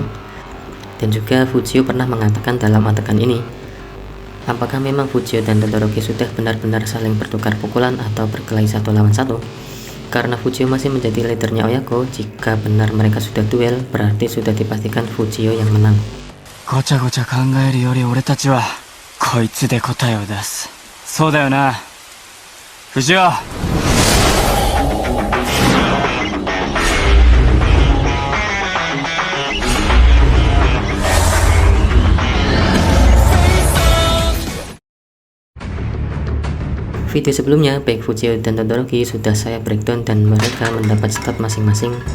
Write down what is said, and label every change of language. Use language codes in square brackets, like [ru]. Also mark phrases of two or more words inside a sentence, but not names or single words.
[id] Dan juga Fujio pernah mengatakan dalam adegan ini, apakah memang Fujio dan Todoroki sudah benar-benar saling bertukar pukulan atau berkelahi satu lawan satu? Karena Fujio masih menjadi leadernya Oyako, jika benar mereka sudah duel, berarti sudah dipastikan Fujio yang menang. [ja] ごちゃごちゃ考えるより俺たちはこいつで答えを出す。そうだよな、藤尾。 [id] Video sebelumnya, baik Fujio dan Todoroki sudah saya breakdown dan mereka mendapat stat masing-masing.